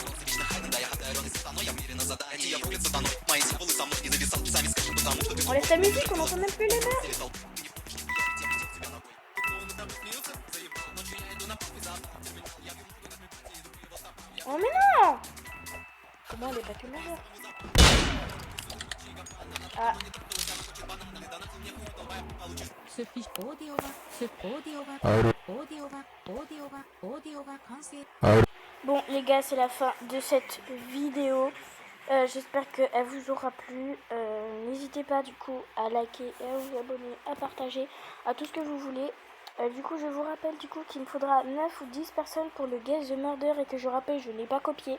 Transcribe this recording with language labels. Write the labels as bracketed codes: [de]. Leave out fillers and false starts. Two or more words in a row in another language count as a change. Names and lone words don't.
[fr] On laisse la musique, on n'entend même plus les meufs. Oh mais non! Comment elle est pas que majeure? Ah. [ja] スピオーディオが完成。 [fr] Bon les gars, c'est la fin de cette vidéo. J'espère qu'elle vous aura plu. N'hésitez pas du coup à liker et à vous abonner, à partager, à tout ce que vous voulez. Du coup je vous rappelle du coup qu'il me faudra 9 ou 10 personnes pour le Guess the Murder et que je rappelle je n'ai pas copié.